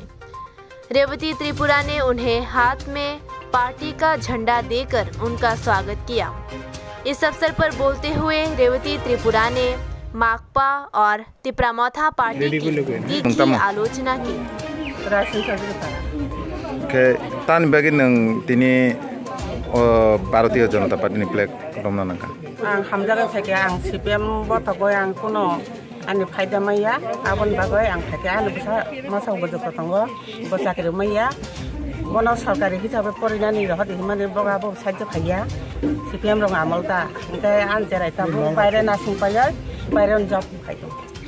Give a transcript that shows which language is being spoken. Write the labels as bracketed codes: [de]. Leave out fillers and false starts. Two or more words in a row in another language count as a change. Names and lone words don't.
[hi] रेवती त्रिपुरा ने उन्हें हाथ में पार्टी का झंडा देकर उनका स्वागत किया। इस अवसर पर बोलते हुए रेवती त्रिपुरा ने माकपा और तिप्रामोथा पार्टी की आलोचना की। [trp] तान बागि नों दिनै भारतीय जनता पार्टी फ्लेग दमना नंका आं हामजागा थाके आं सीपीएम बतगय आं कोनो आंनि फायदा मैया आबन बागय आं थाके आंनि बसा मासाव बजक तंगो बसाकरि मैया बनो सरकारी हिसाबै परिनानि रहत हिमाने बगाबो साइज फाइया सीपीएम रंग आमलता ओंखाय आं जेराय ताबो बायरे नासिं पाया बायरे जब खायदों।